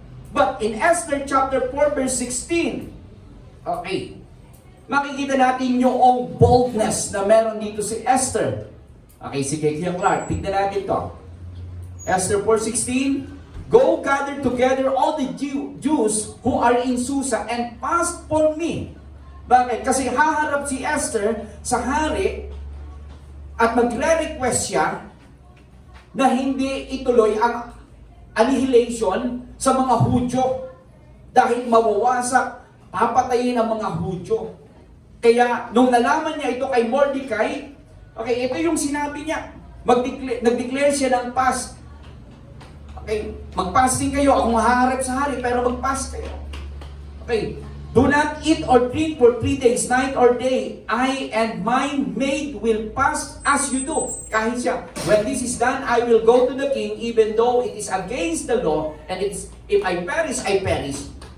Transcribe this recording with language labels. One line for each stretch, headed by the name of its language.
Filipino: But in Esther chapter 4 verse 16, okay, makikita natin yung boldness na meron dito si Esther. Okay, sige, Kuya Clark, tignan natin to.
English: Esther 4:16, Go gather together all the Jews who are in Susa and fast for me.
Filipino: Bakit? Kasi haharap si Esther sa hari at magre-request siya na hindi ituloy ang annihilation sa mga Hudyo dahil mawawasak, papatayin ang mga Hudyo. Kaya nung nalaman niya ito kay Mordecai, okay, ito yung sinabi niya. Nag-declare siya ng fast. Okay, mag-fasting kayo. Ako maharap sa hari, pero mag-fast kayo.
English: Okay, do not eat or drink for 3 days, night or day. I and my maid will fast as you do.
Filipino: Kahit siya,
English: when this is done, I will go to the king, even though it is against the law, and it's, if I perish, I perish.